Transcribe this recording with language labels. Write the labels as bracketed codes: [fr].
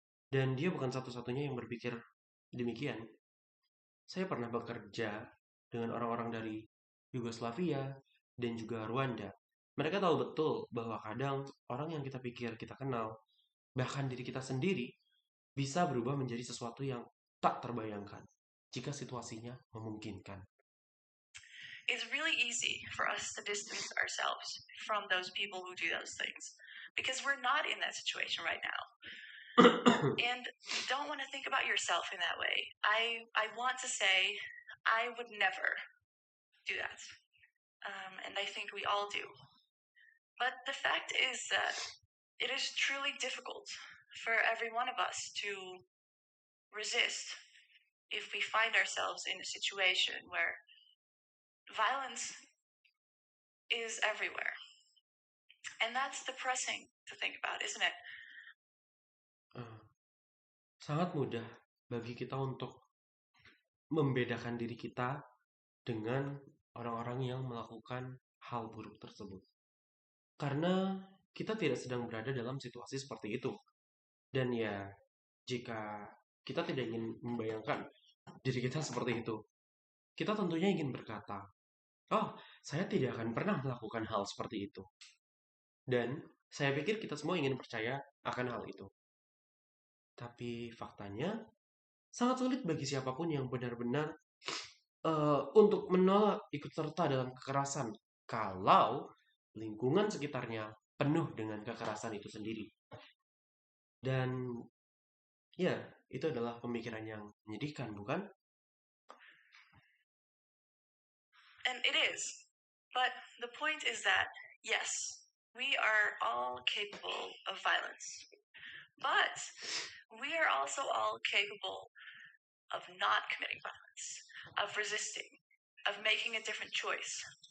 [id] Dan dia bukan satu-satunya yang berpikir demikian. Saya pernah bekerja dengan orang-orang dari Yugoslavia dan juga Rwanda. Mereka tahu betul bahwa kadang orang yang kita pikir kita kenal, bahkan diri kita sendiri, bisa berubah menjadi sesuatu yang tak terbayangkan jika situasinya memungkinkan. [en] It's really easy for us to distance ourselves from those people who do those things because we're not in that situation right now. And you don't want to think about yourself in that way. I want to say I would never do that. And I think we all do. But the fact is that it is truly difficult for every one of us to resist if we find ourselves in a situation where violence is everywhere. And that's depressing to think about, isn't it? [id] Sangat mudah bagi kita untuk membedakan diri kita dengan orang-orang yang melakukan hal buruk tersebut. Karena kita tidak sedang berada dalam situasi seperti itu. Dan ya, jika kita tidak ingin membayangkan diri kita seperti itu, kita tentunya ingin berkata, oh, saya tidak akan pernah melakukan hal seperti itu. Dan saya pikir kita semua ingin percaya akan hal itu. Tapi faktanya, sangat sulit bagi siapapun yang benar-benar untuk menolak ikut serta dalam kekerasan kalau lingkungan sekitarnya penuh dengan kekerasan itu sendiri. Dan ya, itu adalah pemikiran yang menyedihkan, bukan? [en] And it is. But the point is that, yes, we are all capable of violence. But we are also all capable of not committing violence, of resisting, of making a different choice.